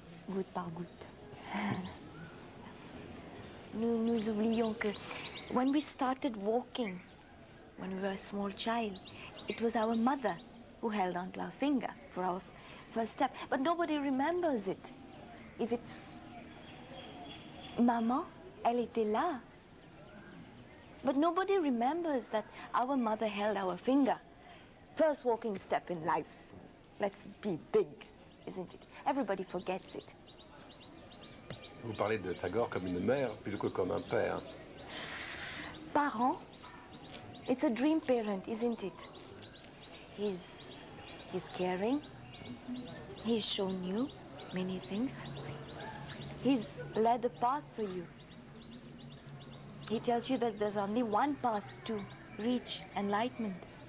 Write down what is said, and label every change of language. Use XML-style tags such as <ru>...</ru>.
<fr>Goutte par goutte. Nous oublions que</fr> <en>when we started walking, when we were a small child, it was our mother who held onto our finger for our first step. But nobody remembers it. If it's Maman,</en> <fr>elle était là.</fr> <en>But nobody remembers that our mother held our finger. First walking step in life. Let's be big, isn't it? Everybody forgets it.</en> <fr>Vous parlez de Tagore comme une mère plutôt que comme un père.</fr> <en>Parent, it's a dream parent, isn't it? He's caring. He's shown you many things. He's led a path for you. He tells you that there's only one path to reach enlightenment.</en>